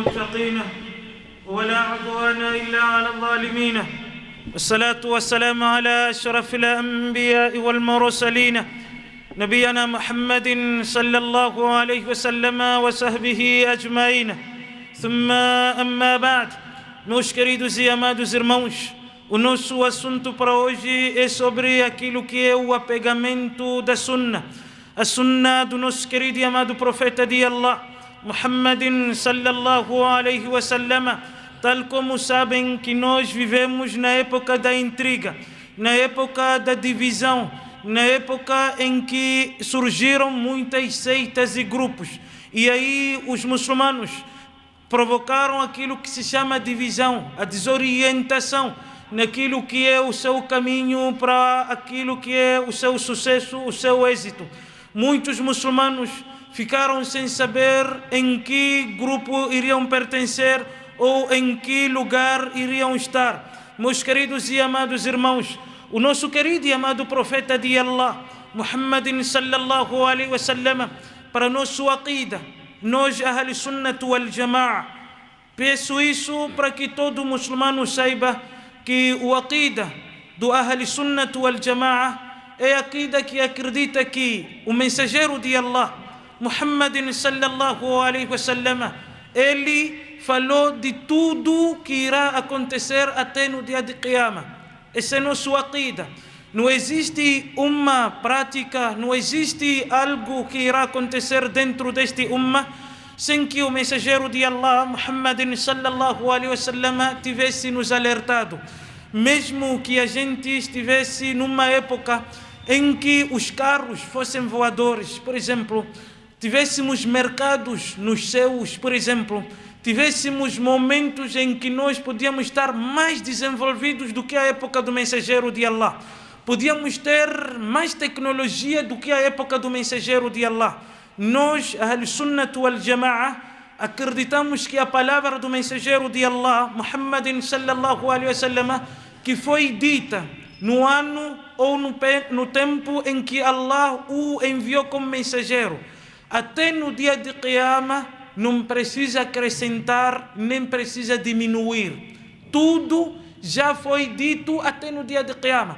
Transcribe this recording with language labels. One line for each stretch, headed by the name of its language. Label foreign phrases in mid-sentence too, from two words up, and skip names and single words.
Arabic: المتقين ولا عدوان إلا على الظالمين والصلاة والسلام على أشرف الأنبياء والمرسلين نبينا محمد صلى الله عليه وسلم وصحبه أجمعين ثم أما بعد.
Portuguese: Meus queridos e amados irmãos, o nosso assunto para hoje é sobre aquilo que é o apegamento da Sunna, a Sunna do nosso querido e amado profeta de Allah, Muhammadin
Arabic: صلى الله عليه وسلم.
Portuguese: Tal como sabem que nós vivemos na época da intriga, na época da divisão, na época em que surgiram muitas seitas e grupos, e aí os muçulmanos provocaram aquilo que se chama divisão, a desorientação naquilo que é o seu caminho para aquilo que é o seu sucesso, o seu êxito. Muitos muçulmanos ficaram sem saber em que grupo iriam pertencer ou em que lugar iriam estar. Meus queridos e amados irmãos, o nosso querido e amado profeta de Allah, Muhammadin
Arabic: صلى الله عليه وسلم,
Portuguese: para nosso aqida, nós
Arabic: أهل السنة والجماعة,
Portuguese: peço isso para que todo muçulmano saiba que o aqida do
Arabic: أهل السنة والجماعة
Portuguese: é a aqida que acredita que o mensageiro de Allah, Muhammadin
Arabic: صلى الله عليه وسلم,
Portuguese: ele falou de tudo que irá acontecer até no dia de Qiyamah. Essa é nossa aqida. Não existe uma prática, não existe algo que irá acontecer dentro deste umma sem que o mensageiro de Allah, Muhammadin
Arabic: صلى الله عليه وسلم,
Portuguese: tivesse nos alertado. Mesmo que a gente estivesse numa época em que os carros fossem voadores, por exemplo, tivéssemos mercados nos céus, por exemplo, tivéssemos momentos em que nós podíamos estar mais desenvolvidos do que a época do mensageiro de Allah, podíamos ter mais tecnologia do que a época do mensageiro de Allah. Nós,
Arabic: أهل السنة والجماعة,
Portuguese: acreditamos que a palavra do mensageiro de Allah, Muhammadin
Arabic: صلى الله عليه وسلم,
Portuguese: que foi dita no ano ou no tempo em que Allah o enviou como mensageiro, até no dia de Qiyamah, não precisa acrescentar nem precisa diminuir. Tudo já foi dito até no dia de Qiyamah.